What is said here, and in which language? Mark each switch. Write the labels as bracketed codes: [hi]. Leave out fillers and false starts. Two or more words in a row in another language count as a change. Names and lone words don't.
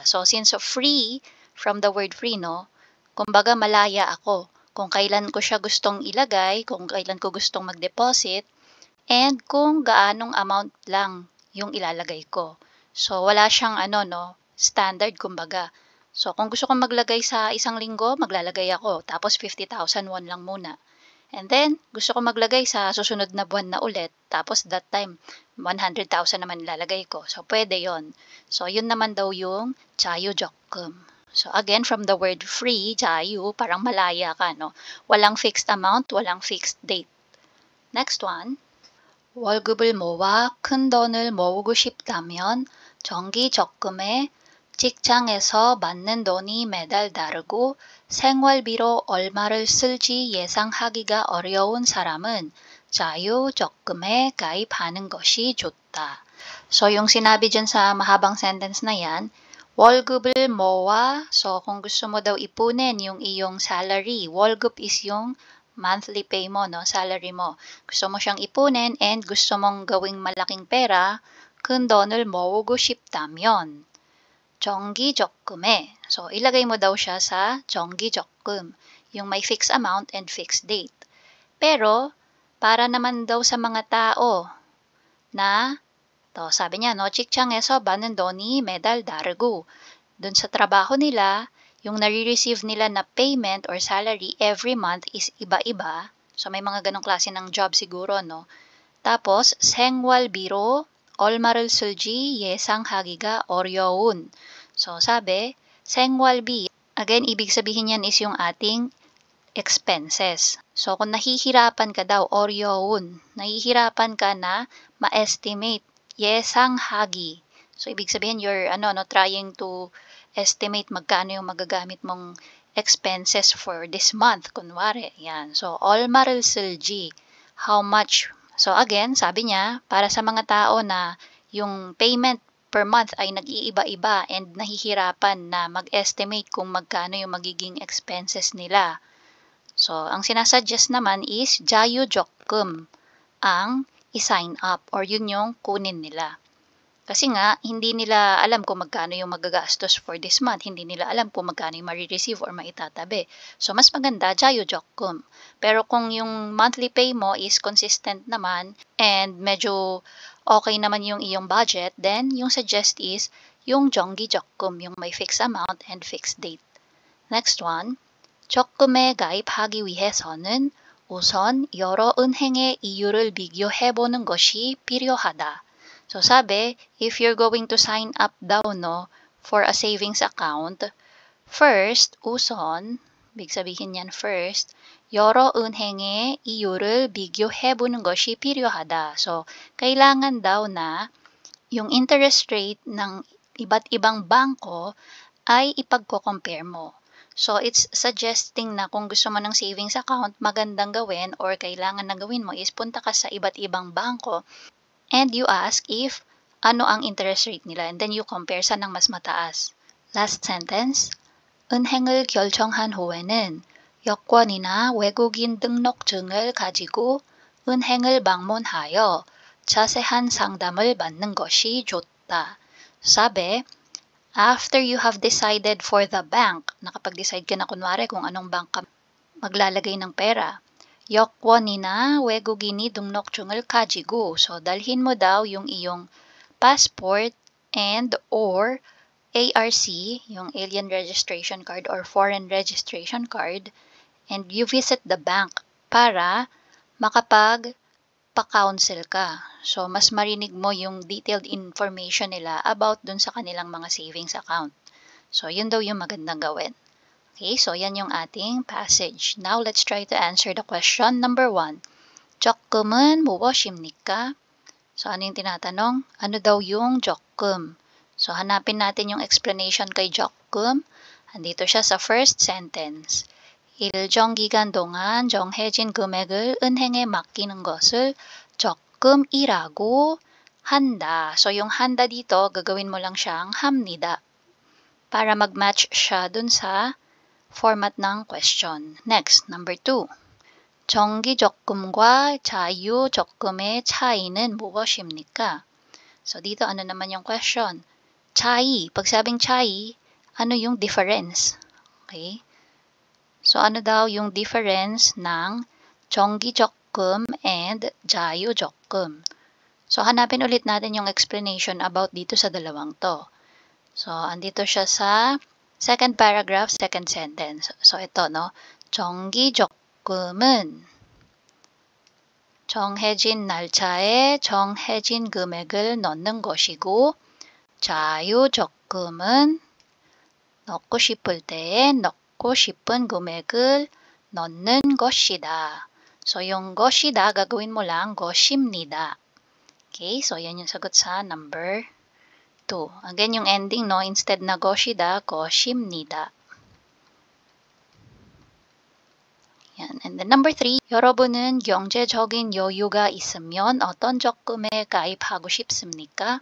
[en] So, since free, from the word free, no, [tl] kumbaga malaya ako kung kailan ko siya gustong ilagay, kung kailan ko gustong mag-deposit, and kung gaanong amount lang yung ilalagay ko. So, wala siyang standard kumbaga. So, kung gusto kong maglagay sa isang linggo, maglalagay ako. Tapos, 50,000 won lang muna. And then, gusto ko maglagay sa susunod na buwan na ulit. Tapos, [en] that time, [tl] 100,000 naman ilalagay ko. So, pwede yon. So, yun naman daw yung 자유적금. [en] So, again, from the word free, [ko] 자유, [tl] parang malaya ka, no? Walang [en] fixed amount, [tl] walang [en] fixed date. Next one. [ko] 월급을 모아 큰 돈을 모으고 싶다면 정기적금에 직장에서 받는 돈이 매달 다르고 생활비로 얼마를 쓸지 예상하기가 어려운 사람은 자유적금에 가입하는 것이 좋다. [tl] So, yung sinabi dyan sa mahabang sentence na yan, [ko] 월급을 모아, [tl] so kung gusto mo daw ipunin yung iyong salary, 월급 is yung [en] monthly pay [tl] mo, no, salary mo. Gusto mo siyang ipunin and gusto mong gawing malaking pera, [ko] 큰 돈을 모으고 싶다면 정기적금에, [tl] so ilagay mo daw siya sa 정기적금, yung may [en] fixed amount and fixed date. [tl] Pero, para naman daw sa mga tao na, to sabi niya, no, [ko] 직장에서 받는 돈이 매달 다르고, [tl] dun sa trabaho nila, yung nare-receive nila na [en] payment or salary every month [tl] is iba-iba. So, may mga ganong klase ng job siguro, no? Tapos, [ko] 생활비로 얼마를 쓸지 예상하기가 어려운. [tl] So, sabi, 생활비. Again, ibig sabihin yan is yung ating expenses. So, kung nahihirapan ka daw, 어려운, nahihirapan ka na ma-estimate, 예상하기. So, ibig sabihin, [en] you're trying to estimate [tl] magkano yung magagamit mong [en] expenses for this month, [tl] kunwari. Yan. So, [ko] 얼마를 쓸지, [en] how much. So, again, [tl] sabi niya, para sa mga tao na yung payment [en] per month [tl] ay nag-iiba-iba and nahihirapan na mag-estimate kung magkano yung magiging expenses nila. So, ang sinasuggest naman is 자유적금 ang i-sign up or yun yung kunin nila. Kasi nga, hindi nila alam kung magkano yung magagastos for this month. Hindi nila alam kung magkano yung marireceive or maitatabi. So, mas maganda, 자유적금. Pero kung yung [en] monthly pay [tl] mo [en] is consistent [tl] naman and medyo okay naman yung iyong budget, then yung suggest is yung 정기적금, yung may [en] fixed amount and fixed date. Next one, [ko] 적금에 가입하기 위해서는 우선 여러 은행의 이율을 비교해보는 것이 필요하다. [tl] So, sabi, [en] if you're going to sign up daw, no, for a savings account, first, 우선, [tl] big sabihin yan [en] first, [ko] 여러 은행의 이율을 비교해보는 것이 필요하다. [tl] So, kailangan daw na yung [en] interest rate [tl] ng iba't ibang bangko ay ipagko-compare mo. So, [en] it's suggesting [tl] na kung gusto mo ng [en] savings account, [tl] magandang gawin or kailangan na gawin mo is punta ka sa iba't ibang bangko [en] and you ask if [tl] ano ang [en] interest rate [tl] nila [en] and then you compare [tl] saan ang mas mataas. [en] Last sentence, [ko] 은행을 결정한 후에는 여권이나 외국인 등록증을 가지고 은행을 방문하여 자세한 상담을 받는 것이 좋다. [tl] Sabi, [en] after you have decided for the bank, [tl] nakapag-decide ka na kunwari kung anong bank ka maglalagay ng pera, [ko] 여권이나 외국인이 등록증을 가지고, [en] so [tl] dalhin mo daw yung iyong [en] passport and or ARC, yung Alien Registration Card or Foreign Registration Card, and you visit the bank [tl] para makapag-pa-counsel ka. So, mas marinig mo yung [en] detailed information [tl] nila about dun sa kanilang mga [en] savings account. [tl] So, yun daw yung magandang gawin. Okay, so yan yung ating passage. [en] Now, let's try to answer the question number 1. [ko] 적금은 무엇입니까? [tl] So, ano yung tinatanong? Ano daw yung jokum? So, hanapin natin yung explanation kay jokum. Andito siya sa first sentence. [ko] 일정 기간 동안 정해진 금액을 은행에 맡기는 것을 적금이라고 한다. [tl] So, yung handa dito, gagawin mo lang siyang 합니다. Para mag-match siya dun sa format ng question. [en] Next, number 2. [ko] 정기적금과 자유적금의 차이는 무엇입니까? [tl] So, dito ano naman yung question? [ko] 차이. [tl] Pag sabing 차이, ano yung difference? Okay? So, ano daw yung difference ng 정기적금 and 자유적금? So, hanapin ulit natin yung explanation about dito sa dalawang to. So, andito siya sa [en] second paragraph, second sentence. [tl] So, ito, no? [ko] 정기적금은 정해진 날짜에 정해진 금액을 넣는 것이고, 자유적금은 넣고 싶을 때에 넣고 싶은 금액을 넣는 것이다. [tl] So, yung 것이다, gagawin mo lang 것입니다. Okay, so yan yung sagot sa number 2. Again, yung ending, no, instead na 것이다, 것입니다. Yan. [en] And then number 3, [ko] 여러분은 경제적인 여유가 있으면 어떤 적금에 가입하고 싶습니까?